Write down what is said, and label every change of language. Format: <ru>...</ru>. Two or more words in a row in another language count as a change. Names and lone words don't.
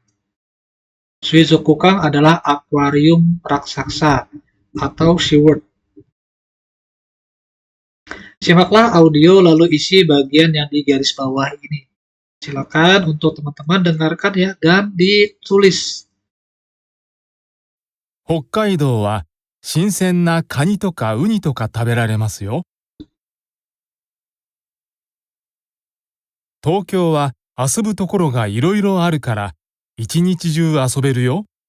<id>Suizokukang adalah akuarium raksasa atau SeaWorld. Simaklah audio lalu isi bagian yang di garis bawah ini. Silakan untuk teman-teman dengarkan ya dan ditulis.</id> <ja>北海道は新鮮なカニとかウニとか食べられますよ。東京は遊ぶところがいろいろあるから一日中遊べるよ。</ja>